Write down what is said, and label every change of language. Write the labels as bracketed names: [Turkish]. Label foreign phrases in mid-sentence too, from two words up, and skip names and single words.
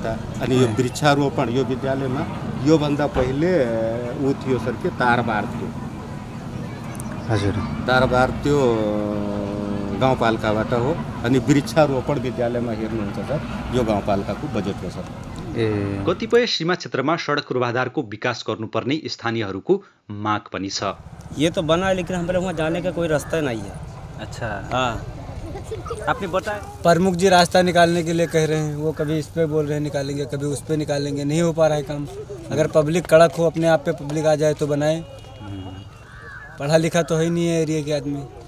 [Nepali] अनि यो वृक्षारोपण यो विद्यालयमा योभन्दा पहिले ऊ थियो सर के तारबार थियो। हजुर तारबार त्यो गाउँपालिकाबाट हो। अनि वृक्षारोपण विद्यालयमा हेर्नुहुन्छ सर यो गाउँपालिकाको बजेट हो सर। कतिपय सीमा क्षेत्रमा सडक पूर्वाधारको विकास गर्नुपर्ने स्थानीयहरूको माग पनि छ। [Hindi] ये तो बना है लेकिन हमारे वहाँ जाने का कोई रास्ता नहीं है। अच्छा हाँ आपने बताया प्रमुख जी रास्ता निकालने के लिए कह रहे हैं, वो कभी इस पे बोल रहे हैं निकालेंगे, कभी उस पे निकालेंगे, नहीं हो पा रहा है काम। अगर पब्लिक कड़क हो अपने आप पे पब्लिक आ जाए तो बनाए। पढ़ा लिखा तो है नहीं है एरिया के आदमी।